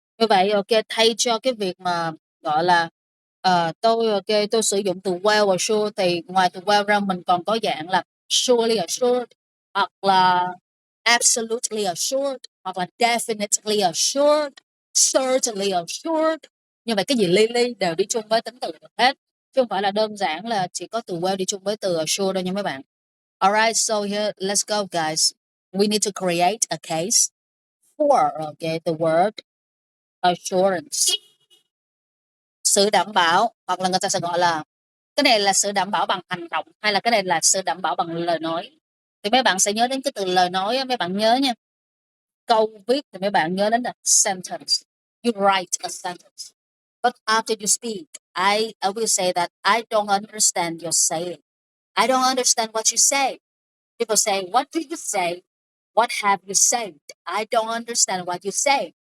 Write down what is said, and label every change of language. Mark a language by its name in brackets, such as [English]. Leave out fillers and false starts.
[Vietnamese] Như vậy ok, thay cho cái việc mà gọi là tôi sử dụng từ [English] well assured, [Vietnamese] thì ngoài từ well ra mình còn có dạng là [English] surely assured, [Vietnamese] hoặc là [English] absolutely assured, [Vietnamese] hoặc là [English] definitely assured, certainly assured. [Vietnamese] Như vậy cái gì li đều đi chung với tính từ được hết, chứ không phải là đơn giản là chỉ có từ well đi chung với từ assured đâu nha mấy bạn. [English] Alright, so here let's go guys. We need to create a case for the word assurance. [Vietnamese] Sự đảm bảo, hoặc là người ta sẽ gọi là cái này là sự đảm bảo bằng hành động, hay là cái này là sự đảm bảo bằng lời nói. Thì mấy bạn sẽ nhớ đến cái từ lời nói, mấy bạn nhớ nha. Câu viết thì mấy bạn nhớ đến là sentence. [English] You write a sentence. But after you speak, I will say that I don't understand your saying. I don't understand what you say. People say, what do you say? What have you said? I don't understand what you say.